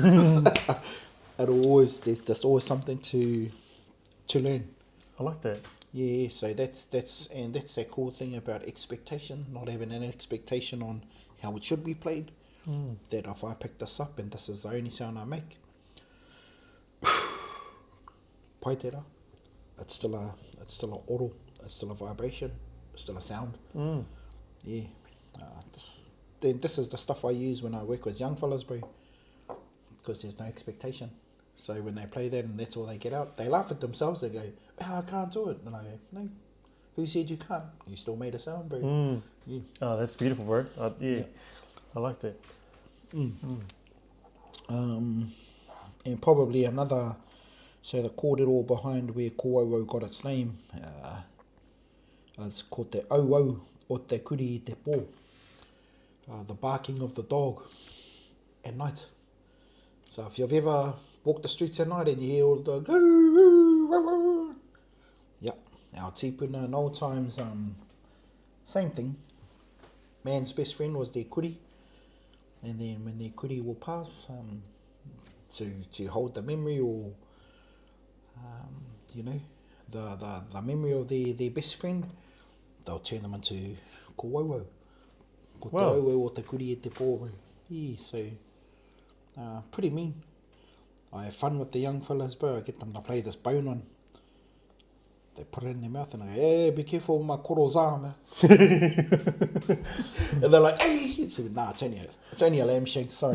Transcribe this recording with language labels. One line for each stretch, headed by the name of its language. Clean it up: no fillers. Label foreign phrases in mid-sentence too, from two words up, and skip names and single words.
English: There's just always something to learn. I like that. Yeah, so that's that cool thing about expectation, not having an expectation on how it should be played. That if I pick this up and this is the only sound I make,
Māori: pai tera,
English: it's still a oro, it's still a vibration, it's still a sound. Yeah, this is the stuff I use when I work with young fellas, bro, because there's no expectation. So when they play that and that's all they get out, they laugh at themselves. They go, "Oh, I can't do it." And I go, "No, who said you can't? You still made a sound, bro." Yeah. Oh, that's beautiful, bro. Yeah, I like that. And probably another, so the kōrero behind where ko wauwau got its name, it's called
Māori: te auau o te kuri i te pō,
English: the barking of the dog at night. So if you've ever walked the streets at night and you hear all the our tipuna in old times, same thing. Man's best friend was their kuri, and then when their kuri will pass, to hold the memory, or the memory of their best friend, they'll turn them into ko wauwau.
Māori: Ko te auau o te kuri e te pō.
English: Yeah, so pretty mean. I have fun with the young fellas, bro. I get them to play this bone one. They put it in their mouth and I go, "Hey, be careful with my koroza, man." And they're like, "Hey!" So, nah, it's only a lamb shank, sorry.